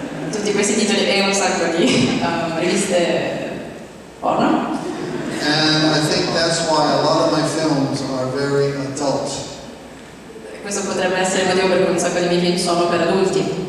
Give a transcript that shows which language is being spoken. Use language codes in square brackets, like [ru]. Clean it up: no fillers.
[it] Tutti questi titoli e un sacco di riviste porno. [en] And I think that's why a lot of my films are very adult. [it] Questo potrebbe essere il motivo per cui un sacco di miei film sono per adulti.